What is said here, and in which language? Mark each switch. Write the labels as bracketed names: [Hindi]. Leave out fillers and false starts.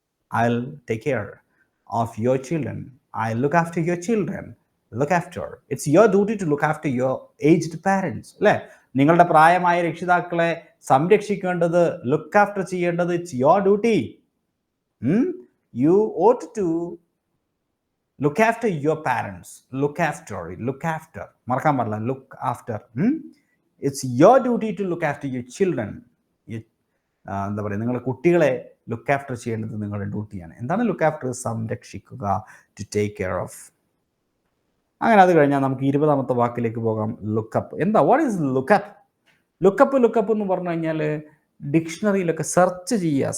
[English] I will take care of your children. I look after your children. Look after, it's your duty to look after your aged parents. അല്ലേ? [Malayalam] നിങ്ങളുടെ പ്രായമായ രക്ഷിതാക്കളെ സംരക്ഷിക്കേണ്ടത്, look after ചെയ്യേണ്ടത് [English] It's your duty. You ought to look after your parents. Look after. [Malayalam] മറക്കാൻ പാടില്ല, [English] look after. It's your duty to look after your children. [Malayalam] എന്താ പറയുക, നിങ്ങളുടെ കുട്ടികളെ ലുക്ക് ആഫ്റ്റർ ചെയ്യേണ്ടത് നിങ്ങളുടെ ഡ്യൂട്ടിയാണ്. എന്താണ് ലുക്ക് ആഫ്റ്റർ? സംരക്ഷിക്കുക, [English] To take care of. [Malayalam] അങ്ങനെ അത് കഴിഞ്ഞാൽ നമുക്ക് 20ാമത്തെ വാക്കിലേക്ക് പോകാം. ലുക്കപ്പ്. എന്താ? [English] What is look up? [Malayalam] ലുക്കപ്പ് എന്ന് പറഞ്ഞു കഴിഞ്ഞാൽ ഡിക്ഷണറിയിലൊക്കെ സെർച്ച് ചെയ്യുക.